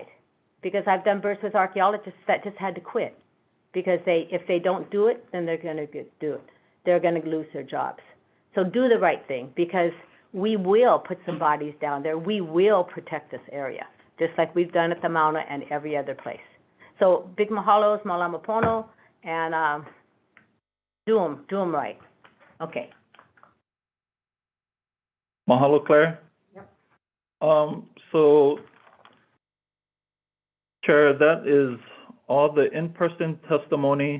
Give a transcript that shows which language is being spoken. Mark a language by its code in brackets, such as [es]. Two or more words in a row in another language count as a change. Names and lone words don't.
[en] Because I've done births with archaeologists that just had to quit, because if they don't do it, then they're going to do it. They're going to lose their jobs. So do the right thing, because we will put some bodies down there. We will protect this area, just like we've done at the Mauna and every other place. So big mahalos, [haw] malama pono, [en] and do them right. Okay. Mahalo, Claire. Yep. So, Chair, that is all the in-person testimony.